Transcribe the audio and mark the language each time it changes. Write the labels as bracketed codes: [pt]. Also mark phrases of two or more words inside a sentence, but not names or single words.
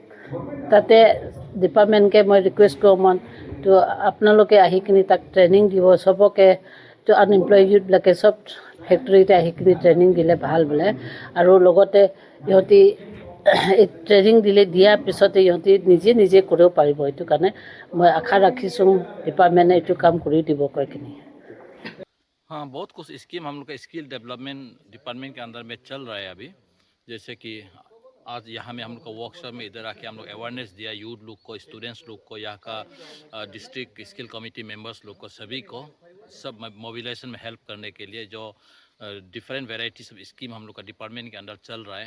[as] এইটো চব তাতে ডিপাৰ্টমেণ্টকে মই ৰিকুৱেষ্ট কৰোঁ তো আপোনালোকে আহি কিনি তাক ট্ৰেইনিং দিব চবকে তো আনএমপ্লয় ইউথবিলাকে চব ফেক্টৰীতে আহি কিনি ট্ৰেইনিং দিলে ভাল বোলে আৰু লগতে ইহঁতি এই ট্ৰেইনিং দিয়াৰ পিছতে ইহঁতি নিজে কৰিব পাৰিব এইটো কাৰণে মই আশা ৰাখিছোঁ ডিপাৰ্টমেণ্টে এইটো কাম কৰি দিব কৈ কিনি। [hi] हाँ, बहुत कुछ स्कीम हम लोग का [en] skill development department [hi] के अंदर में चल रहा है अभी। जैसे कि आज यहाँ में हम लोग का वर्कशॉप में इधर आके हम लोग अवेयरनेस दिया यूथ लोग को, स्टूडेंट्स लोग को, यहाँ का [en] district skill committee members [hi] लोग को, सभी को सब मोबिलाइजेशन में हेल्प करने के लिए जो [en] different varieties of scheme [hi] हम लोग का डिपार्टमेंट के अंदर चल रहा है।